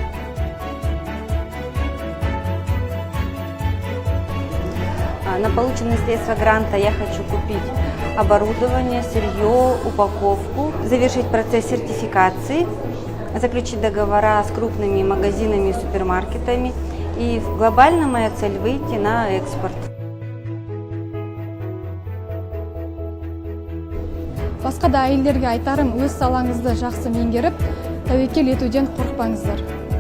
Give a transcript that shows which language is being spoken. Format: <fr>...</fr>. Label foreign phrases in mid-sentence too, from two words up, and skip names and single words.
<ru>На полученные средства гранта я хочу купить оборудование, сырье, упаковку, завершить процесс сертификации, заключить договора с крупными магазинами и супермаркетами. И глобально моя цель – выйти на экспорт.</ru> <kk>Басқа да әйелдерге айтарым, өз салаңызды жақсы меңгеріп, тәуекел етуден қорықпаңыздар.</kk>